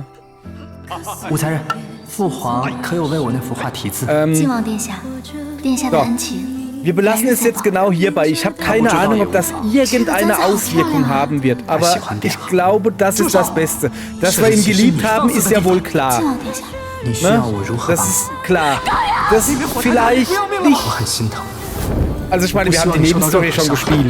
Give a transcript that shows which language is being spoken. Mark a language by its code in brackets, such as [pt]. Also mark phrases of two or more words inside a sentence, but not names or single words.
[zh] 武才人，父皇可有为我那幅画题字？晋王殿下，殿下的恩情。 [de] Wir belassen es jetzt genau hierbei. Ich habe keine Ahnung, ob das irgendeine Auswirkung haben wird. Aber ich glaube, das ist das Beste. Dass wir ihn geliebt haben, ist ja wohl klar. Ne? Das ist klar. Das vielleicht nicht. Also ich meine, wir haben die Nebenstory schon gespielt.